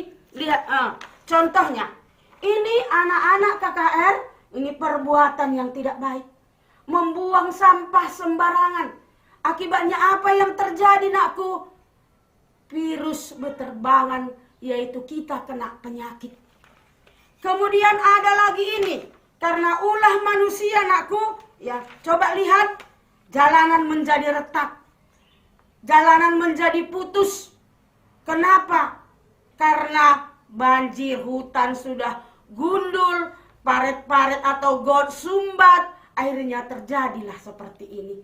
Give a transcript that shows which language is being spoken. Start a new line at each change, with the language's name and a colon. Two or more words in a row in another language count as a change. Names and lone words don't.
Indonesian: Lihat, contohnya, ini anak-anak KKR, ini perbuatan yang tidak baik. Membuang sampah sembarangan. Akibatnya apa yang terjadi, nakku? Virus berterbangan, yaitu kita kena penyakit. Kemudian ada lagi ini, karena ulah manusia, nakku, ya, coba lihat, jalanan menjadi retak. Jalanan menjadi putus. Kenapa? Karena banjir, hutan sudah gundul, paret-paret atau got sumbat, akhirnya terjadilah seperti ini.